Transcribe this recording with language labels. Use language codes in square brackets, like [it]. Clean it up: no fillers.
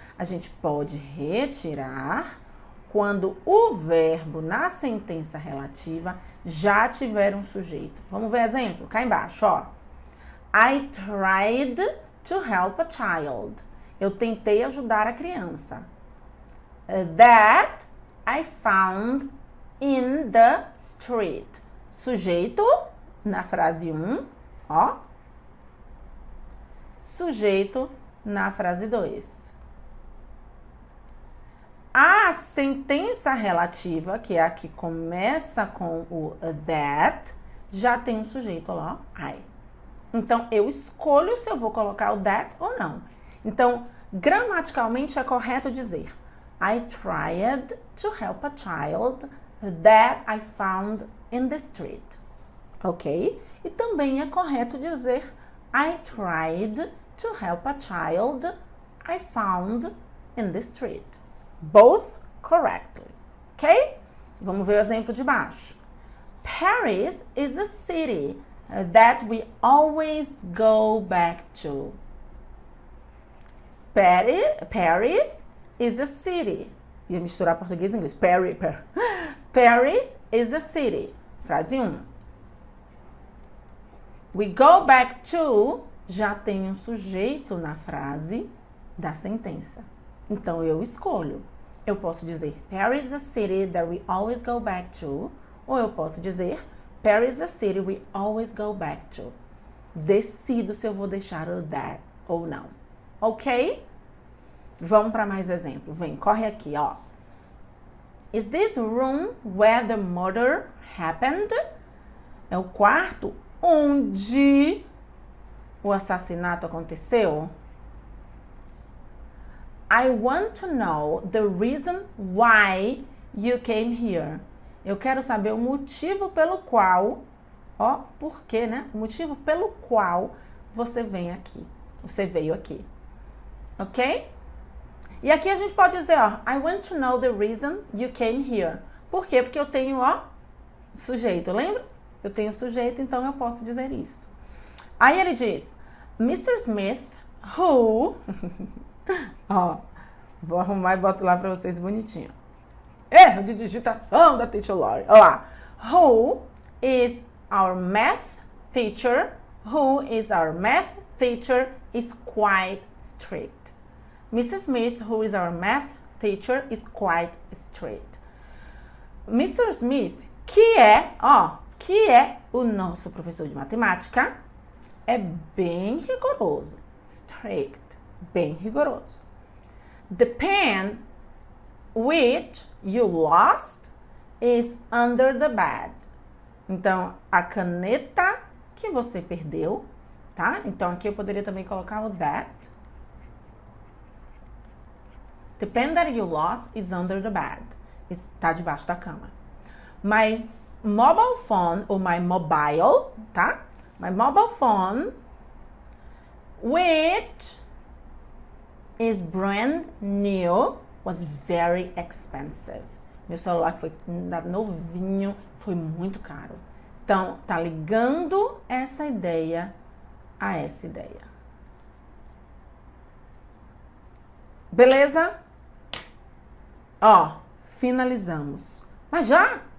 [pt] A gente pode retirar quando o verbo na sentença relativa já tiver um sujeito. Vamos ver exemplo? Cá embaixo, ó. [en] I tried to help a child. [pt] Eu tentei ajudar a criança. [en] That I found in the street. [pt] Sujeito na frase 1, ó. Sujeito na frase 2. A sentença relativa, que é a que começa com o that, já tem um sujeito lá, I. Então, eu escolho se eu vou colocar o that ou não. Então, gramaticalmente é correto dizer [en] I tried to help a child that I found in the street. Ok? [pt] E também é correto dizer [en] I tried to help a child I found in the street. Both correctly. [pt] Ok? Vamos ver o exemplo de baixo. [en] Paris is a city that we always go back to. Paris is a city. [pt] Ia misturar português e inglês. [en] Paris is a city. [pt] Frase 1. [en] We go back to [pt] já tem um sujeito na frase da sentença. Então, eu escolho. Eu posso dizer [en] Paris is a city that we always go back to. [pt] Ou eu posso dizer [en] Paris is a city we always go back to. [pt] Decido se eu vou deixar o that ou não. Ok? Vamos para mais exemplo. Vem, corre aqui, ó. [en] Is this room where the murder happened? [pt] É o quarto onde o assassinato aconteceu? [en] I want to know the reason why you came here. [pt] Eu quero saber o motivo pelo qual, ó, por quê, né? O motivo pelo qual você veio aqui. Ok? E aqui a gente pode dizer, ó, [en] I want to know the reason you came here. [pt] Por quê? Porque eu tenho, ó, sujeito, lembra? Eu tenho sujeito, então eu posso dizer isso. Aí ele diz, Mr. Smith, who... ó, vou arrumar e boto lá pra vocês bonitinho. Erro de digitação da Teacher Lori. Olha lá. [en] Who is our math teacher? Who is our math teacher is quite strict. Mrs. Smith, who is our math teacher, is quite strict. Mr. [pt] Smith, que é o nosso professor de matemática, é bem rigoroso. Strict, bem rigoroso. [en] The pen which you lost is under the bed. [pt] Então, a caneta que você perdeu, tá? Então, aqui eu poderia também colocar o that. [en] The pen that you lost is under the bed. [pt] Está debaixo da cama. [en] My mobile phone, ou my mobile, tá? My mobile phone, which is brand new, was very expensive. [pt] Meu celular que foi novinho, foi muito caro. Então, tá ligando essa ideia a essa ideia. Beleza? Ó, finalizamos. Mas já?